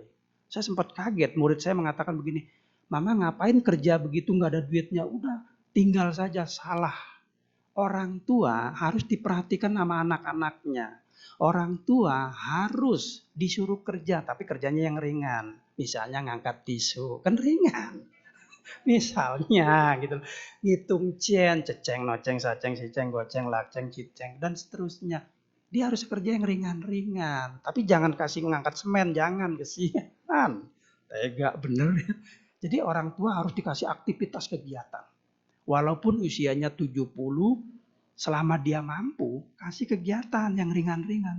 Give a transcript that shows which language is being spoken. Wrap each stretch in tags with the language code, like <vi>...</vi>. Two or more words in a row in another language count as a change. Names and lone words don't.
<id>Saya sempat kaget, murid saya mengatakan begini, Mama ngapain kerja begitu nggak ada duitnya, udah tinggal saja, salah. Orang tua harus diperhatikan sama anak-anaknya. Orang tua harus disuruh kerja, tapi kerjanya yang ringan. Misalnya ngangkat tisu, kan ringan. Misalnya gitu, ngitung cen, ceceng, noceng, saceng, siceng, goceng, laceng, ciceng, dan seterusnya. Dia harus kerja yang ringan-ringan. Tapi jangan kasih ngangkat semen, jangan, kesian. Tega bener ya. Jadi orang tua harus dikasih aktivitas kegiatan. Walaupun usianya 70, selama dia mampu, kasih kegiatan yang ringan-ringan.</id>